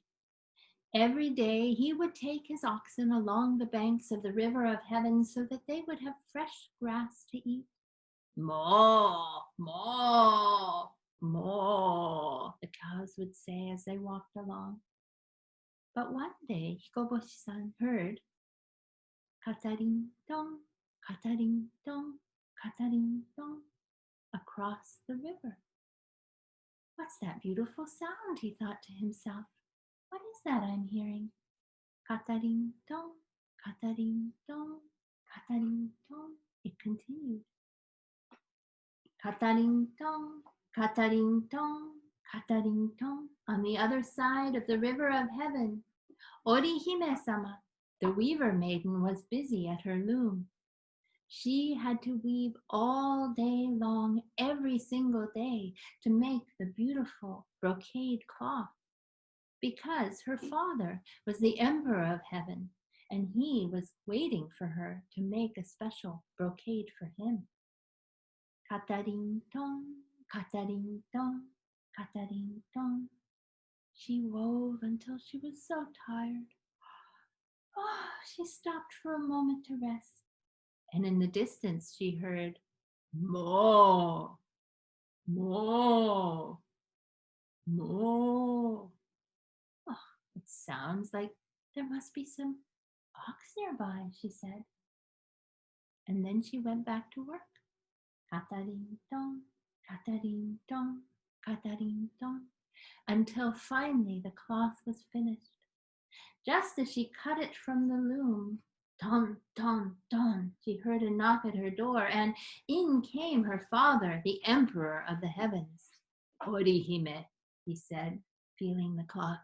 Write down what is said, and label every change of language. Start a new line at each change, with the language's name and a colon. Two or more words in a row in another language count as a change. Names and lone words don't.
English: Every day he would take his oxen along the banks of the river of heaven so that they would have fresh grass to eat. Moo, moo, moo, the cows would say as they walked along. But one day Hikoboshi-san heard katarin dong, katarin dong, katarin dong across the river. What's that beautiful sound? He thought to himself. What is that I'm hearing? Katarin dong, katarin dong, katarin dong. It continued. Katarin dong, katarin dong, katarin dong. On the other side of the river of heaven, Orihime-sama, the weaver maiden, was busy at her loom. She had to weave all day long, every single day, to make the beautiful brocade cloth, because her father was the emperor of heaven, and he was waiting for her to make a special brocade for him. Katarin dong, katarin dong, katarin dong. She wove until she was so tired. Oh, she stopped for a moment to rest. And in the distance she heard, moo, moo, moo. Oh, it sounds like there must be some ox nearby, she said. And then she went back to work. Katarin dong, katarin dong, katarin dong, until finally the cloth was finished. Just as she cut it from the loom, don, don, don, she heard a knock at her door, and in came her father, the emperor of the heavens. Orihime, he said, feeling the cloth.